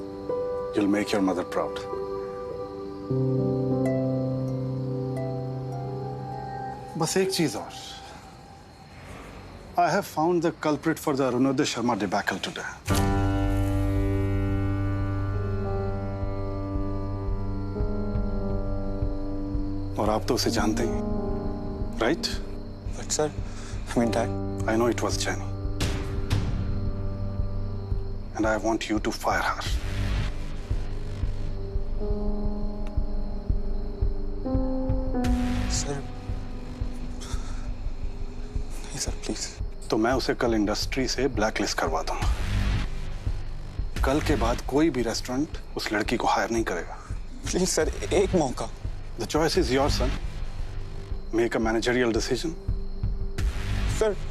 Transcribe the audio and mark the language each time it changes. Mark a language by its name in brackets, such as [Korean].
[English] You'll make your mother proud. [Hindi] बस एक चीज और. [English] I have found the culprit for the Arunodaya Sharma debacle today. [Hindi] और आप तो उसे जानते ही, [English] right? But sir, I mean, Dad. I know it was Jenny. And I want you to fire her. Sir. [Hindi] नहीं sir, please. तो मैं उसे कल इंडस्ट्री से ब्लैकलिस्ट करवा दूंगा। कल के बाद कोई भी रेस्टोरेंट उस लड़की को हायर नहीं करेगा। [English] Please sir, [Hindi] एक मौका। [English] The choice is yours, son. Make a managerial decision. Sir.